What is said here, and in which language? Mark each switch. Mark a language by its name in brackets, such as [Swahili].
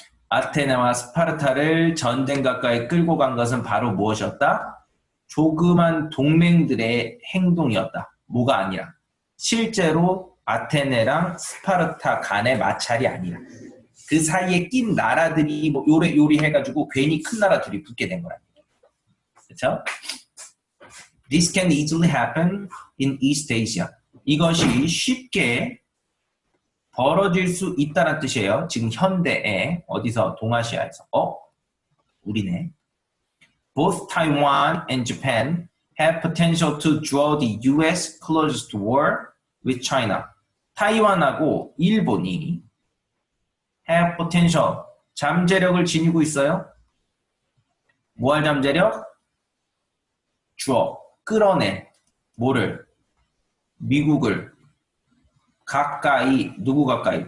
[Korean] 아테네와 스파르타를 전쟁 가까이 끌고 간 것은 바로 무엇이었다? 조그만 동맹들의 행동이었다. 뭐가 아니라. 실제로 아테네랑 스파르타 간의 마찰이 아니라. 그 사이에 낀 나라들이 뭐 요리 해가지고 괜히 큰 나라 둘이 붙게 된 거라. 그렇죠? [English] This can easily happen in East Asia. [Korean] 이것이 쉽게 벌어질 수 있다는 뜻이에요. 지금 현대에 어디서 동아시아에서 우리네. [English] Both Taiwan and Japan have potential to draw the U.S. closer to war with China. [Korean] 타이완하고 일본이 [English] have potential [Korean] 잠재력을 지니고 있어요. 뭐할 잠재력? draw 끌어내 뭐를? 미국을 가까이 누구 가까이?